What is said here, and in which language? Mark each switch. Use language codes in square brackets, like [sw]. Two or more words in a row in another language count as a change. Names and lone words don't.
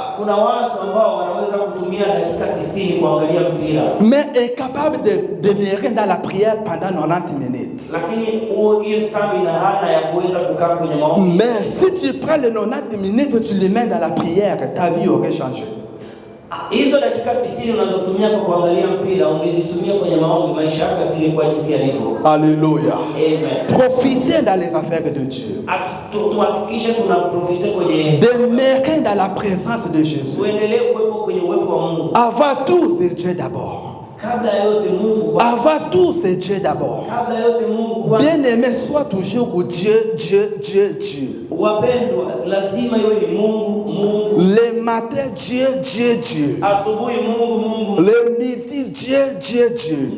[fr] Mais est capable de demeurer dans la prière pendant 90 minutes. Mais si tu prends les 90 minutes, tu les mets dans la prière, ta vie aurait changé. [sw] Hizo dakika 90 unazotumia kwa kuangalia mpira ungezitumia kwenye maombi, maisha yako yasingekuwa jinsi yalivyo. [fr] Alléluia. Amen. Profitez dans les affaires de Dieu. [sw] Tuhakikishe tunaprofite kwenye [fr] demeurer dans la présence de Jésus. [sw] Uendelee kuwepo kwenye uwepo wa Mungu. [fr] Avant tout, c'est Dieu d'abord. Avant tout, c'est Dieu d'abord. Bien-aimé, sois toujours au Dieu, Dieu, Dieu, Dieu. Le matin, Dieu, Dieu, Dieu. Le midi, Dieu, Dieu, Dieu.